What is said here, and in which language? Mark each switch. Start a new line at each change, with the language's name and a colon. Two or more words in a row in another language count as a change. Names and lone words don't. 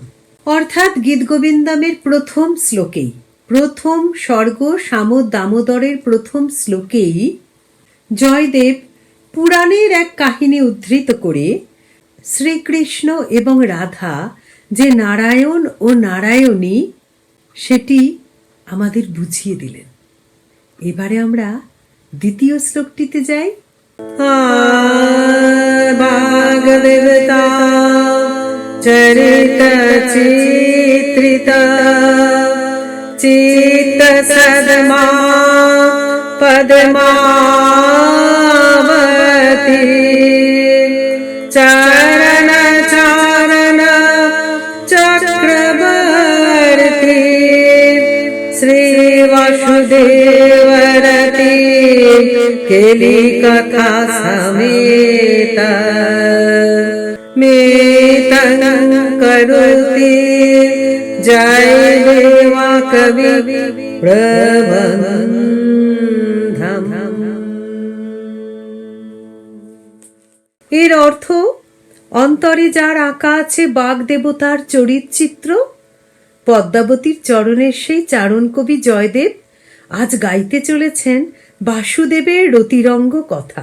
Bangla: অর্থাৎ গীতগোবিন্দমের প্রথম শ্লোকেই, প্রথম স্বর্গ সামদ দামোদরের প্রথম শ্লোকেই জয়দেব পুরাণের এক কাহিনী উদ্ধৃত করে শ্রীকৃষ্ণ এবং রাধা যে নারায়ণ ও নারায়ণী সেটি আমাদের বুঝিয়ে দিলেন। এবারে আমরা দ্বিতীয় শ্লোকটিতে যাই।
Sanskrit: ভাগদেবতা চরিত চিত্রিত चित्त सदमा पद्मावती चरण चारण चक्रवर्ती श्री वासुदेवरती केली कथा समेत मेतं करोति जय देवा कवि प्रबंधम।
Bangla: এর অর্থ অন্তরে যার আঁকা আছে বাগদেবতার চরিতচিত্র, পদ্মাবতীর চরণের সেই চারণ কবি জয়দেব আজ গাইতে চলেছেন বাসুদেবের রতিরঙ্গ কথা।